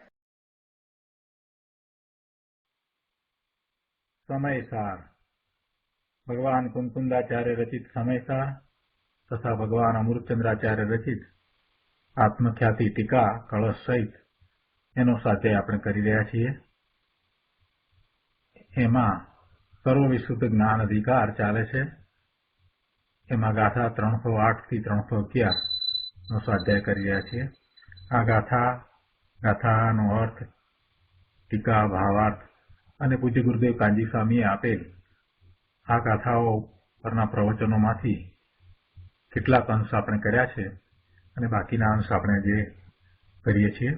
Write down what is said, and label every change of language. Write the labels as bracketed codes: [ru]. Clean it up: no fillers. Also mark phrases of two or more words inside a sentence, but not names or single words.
[gu] સમયસાર ભગવાન કુંકુંદાચાર્ય રચિત સમયસાર તથા ભગવાન અમૃતચંદ્રાચાર્ય રચિત આત્મખ્યાતિ ટીકા કલશ સહિત એનો સ્વાધ્યાય આપણે કરી રહ્યા છીએ। એમાં સર્વવિશુદ્ધ જ્ઞાન અધિકાર ચાલે છે। એમાં ગાથા 308 થી 311 નો સ્વાધ્યાય કરી રહ્યા છીએ। આ ગાથાનો અર્થ, ટીકા, ભાવાર્થ અને પૂજ્ય ગુરુદેવ કાંજી સ્વામીએ આપેલ આ ગાથાઓ પરના પ્રવચનોમાંથી કેટલાક અંશ આપણે કર્યા છે અને બાકીના અંશ આપણે જે કરીએ છીએ।